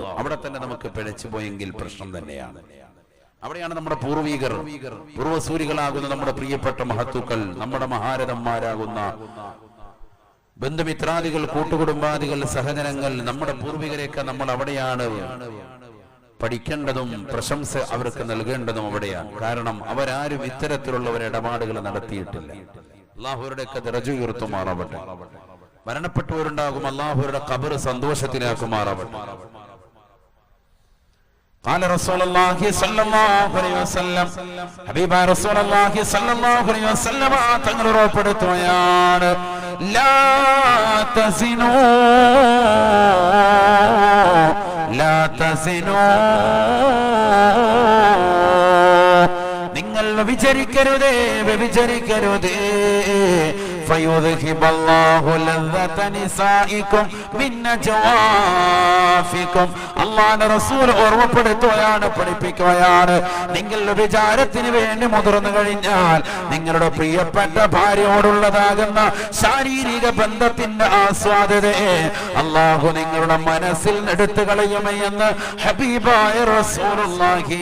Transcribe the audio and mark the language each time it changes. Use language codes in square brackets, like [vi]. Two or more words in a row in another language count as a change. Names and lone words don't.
[ml] അവിടെ തന്നെ നമുക്ക് പിഴച്ചു പോയെങ്കിൽ പ്രശ്നം തന്നെയാണ്. അവിടെയാണ് നമ്മുടെ പൂർവികർ, പൂർവസൂരികളാകുന്ന നമ്മുടെ പ്രിയപ്പെട്ട മഹത്തുക്കൾ, നമ്മുടെ മഹാരഥന്മാരാകുന്ന ബന്ധുമിത്രാദികൾ, കൂട്ടുകുടുംബാദികൾ, സഹജനങ്ങൾ, നമ്മുടെ പൂർവികരെയൊക്കെ നമ്മൾ അവിടെയാണ് പഠിക്കേണ്ടതും പ്രശംസ അവർക്ക് നൽകേണ്ടതും അവിടെയാണ്. കാരണം അവരാരും ഇത്തരത്തിലുള്ള ഒരു ഇടപാടുകൾ നടത്തിയിട്ടില്ല. അള്ളാഹുവിരുടെയൊക്കെ ദറജ ഉയർത്തുമാറാവട്ടെ. മരണപ്പെട്ടവരുണ്ടാകും, അള്ളാഹുവിരുടെ ഖബർ സന്തോഷത്തിലാക്കുമാറാവട്ടെ. [ar] قال رسول الله صلى الله عليه وسلم حبيب رسول الله صلى الله عليه وسلم [ml] തങ്ങൾ ഉറപ്പെടുത്തുകയാണ്, [ar] لا تزنوا لا تزنوا, [ml] നിങ്ങൾ വ്യഭിചരിക്കരുതേ, വ്യഭിചരിക്കരുതേ. [ar] فيذهب الله لذة نسائكم من نجوافكم. [ml] അല്ലാഹുവിന്റെ റസൂൽ ഓർമ്മപ്പെടുത്തുകയാണ്, പഠിപ്പിക്കുകയാണ്, നിങ്ങൾ വിചാരത്തിന് വേണ്ടി മുതിർന്നു കഴിഞ്ഞാൽ നിങ്ങളുടെ പ്രിയപ്പെട്ട ഭാര്യയോടുള്ളതാകുന്ന ശാരീരിക ബന്ധത്തിന്റെ ആസ്വാദതയെ അല്ലാഹു നിങ്ങളുടെ മനസ്സിൽ എടുത്തു കളയുമേ എന്ന് ഹബീബായ റസൂലുള്ളാഹി.